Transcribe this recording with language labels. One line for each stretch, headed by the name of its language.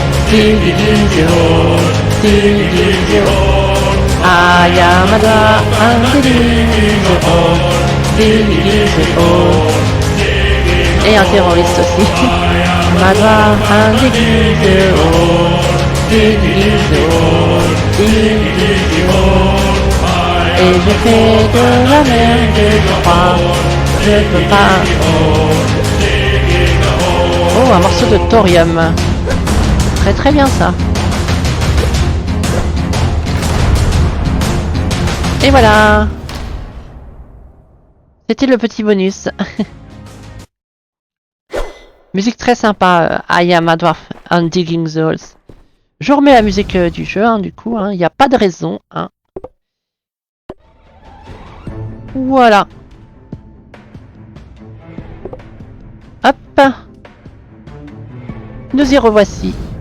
English: Digging zone. Digging zone. I am a dwarf on the digging zone. Digging zone.
French: Et un terroriste aussi.
English: Ma dwarf on the digging zone. Digging zone. Digging zone.
French: Et je fais de la merde, je crois. Je peux pas. Oh, un morceau de thorium. Très très bien ça. Et voilà. C'était le petit bonus. Musique très sympa.
English: I am a dwarf on digging souls.
French: Je remets la musique du jeu, hein, du coup. Il n'y a pas de raison. Hein. Voilà. Hop. Nous y revoici.